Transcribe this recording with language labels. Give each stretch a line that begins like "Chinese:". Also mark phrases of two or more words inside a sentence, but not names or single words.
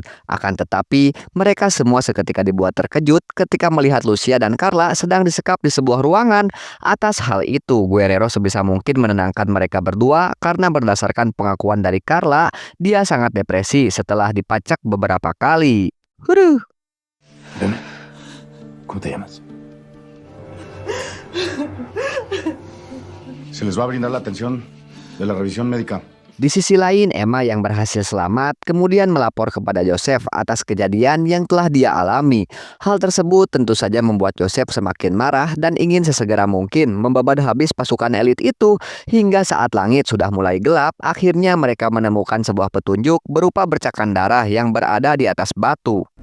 Indonesian: Akan tetapi, mereka semua seketika dibuat terkejut ketika melihat Lucia dan Carla sedang disekap di sebuah ruangan. Atas hal itu, Guerrero sebisa mungkin menenangkan mereka berdua karena berdasarkan pengakuan dari Carla, dia sangat depresi setelah dipacak beberapa kali.
Spanish: Irene, ¿cómo te llamas? Se les va a brindar la atención de la revisión médica.
Indonesian: Di sisi lain, Emma yang berhasil selamat kemudian melapor kepada Joseph atas kejadian yang telah dia alami. Hal tersebut tentu saja membuat Joseph semakin marah dan ingin sesegera mungkin membabat habis pasukan elit itu. Hingga saat langit sudah mulai gelap, akhirnya mereka menemukan sebuah petunjuk berupa bercakan darah yang berada di atas batu.